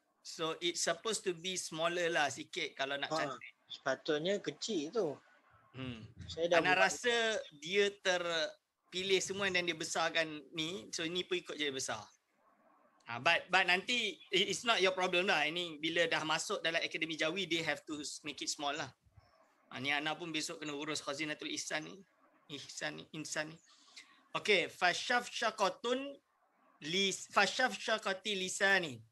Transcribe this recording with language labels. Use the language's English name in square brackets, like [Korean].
[English] So, it's supposed to be smaller [Malay] lah sikit kalau nak cantik. Sepatutnya kecil tu. Ana rasa dia terpilih semua dan dia besarkan ni. So ni pun ikut je besar. [English] But nanti it's not your problem lah. [Malay] Ini bila dah masuk dalam [English] Akademi Jawi, they have to make it small lah. [Malay] Ni Ana pun besok kena urus Khazinatul Ihsan ni. Insan ni. Okay. Fashafshaqatun fashafshaqati lisani.